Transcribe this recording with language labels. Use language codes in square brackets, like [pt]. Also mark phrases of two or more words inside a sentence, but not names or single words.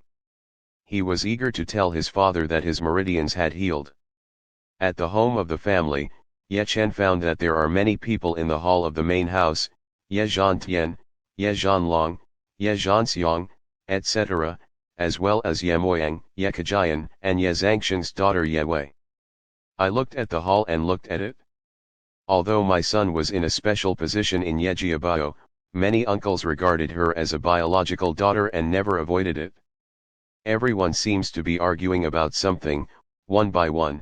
[en] He was eager to tell his father that his meridians had healed. At the home of the family, Ye Chen found that there are many people in the hall of the main house, Ye Zhantian, Ye Zhanlong, Ye Zhanxiang, etc., as well as Ye Moyang, Ye Kajian, and Ye Zhangsheng's daughter Ye Wei. I looked at the hall and looked at it. Although my son was in a special position in Ye Jiabao, many uncles regarded her as a biological daughter and never avoided it. Everyone seems to be arguing about something, one by one.